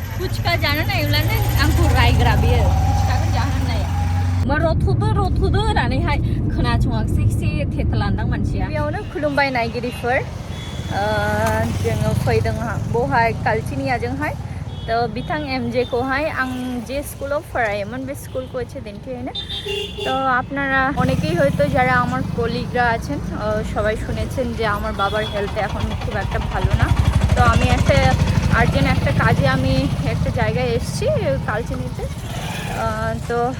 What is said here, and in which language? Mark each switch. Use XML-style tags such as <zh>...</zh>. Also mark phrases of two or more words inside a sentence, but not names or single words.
<brx>puchka जानो नायब्लानो आंखौ रायग्रा बियो पुचकाखौ जाहोनो नाया मा रथुदो होननानैहाय खोनासङाखिसै एसे थेथलांदां मानसिया बेयावनो खुलुमबाय नायगिरिफोर जोङो फैदों बहाय कालचिनियाजोंहाय तो बिथां एमजे कोहाय आं जे स्कुलाव फरायोमोन बे स्कुलखौ হচ্ছে दिन्थिहैनो</brx> <bn>তো আপনারা অনেকেই হয়তো যারা আমার কলিগরা আছেন সবাই শুনেছেন যে আমার বাবার হেলথ এখন খুব একটা ভালো না তো আমি একটা আর্জেন্ট একটা কাজে আমি একটা জায়গায় এসেছি কালচিনিতে তো</bn>